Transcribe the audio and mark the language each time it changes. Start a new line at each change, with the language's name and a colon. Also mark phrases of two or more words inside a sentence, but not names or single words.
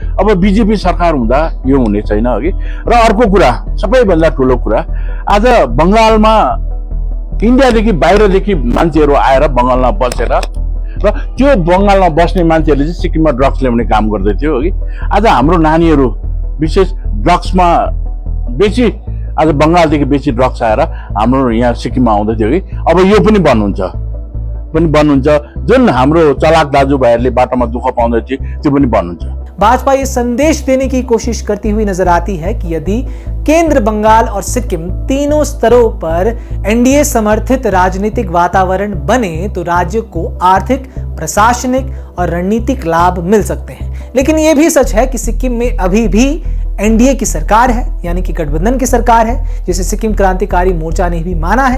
Nepali: अब बीजेपी सरकार हुँदा यो हुने छैन कि। र अर्को कुरा, सबैभन्दा ठुलो कुरा, आज बंगालमा इन्डियादेखि बाहिरदेखि मान्छेहरू आएर बंगालमा बसेर र त्यो बंगालमा बस्ने मान्छेहरूले चाहिँ सिक्किममा ड्रग्स ल्याउने काम गर्दै थियो कि। आज हाम्रो नानीहरू विशेष ड्रग्समा बेसी, आज बंगालदेखि बेसी ड्रग्स आएर हाम्रो यहाँ सिक्किममा आउँदै थियो कि। अब यो पनि बन्द हुन्छ। जुन हाम्रो चलाक दाजुभाइहरूले बाटोमा दुःख पाउँदै थिए त्यो पनि बन्द हुन्छ।
Hindi: भाजपा ये संदेश देने की कोशिश करती हुई नजर आती है कि यदि केंद्र, बंगाल और सिक्किम तीनों स्तरों पर एनडीए समर्थित राजनीतिक वातावरण बने तो राज्य को आर्थिक, प्रशासनिक और रणनीतिक लाभ मिल सकते हैं। लेकिन यह भी सच है कि सिक्किम में अभी भी एनडीए की सरकार है, यानी कि गठबंधन की सरकार है, जिसे सिक्किम क्रांतिकारी मोर्चा ने भी माना है।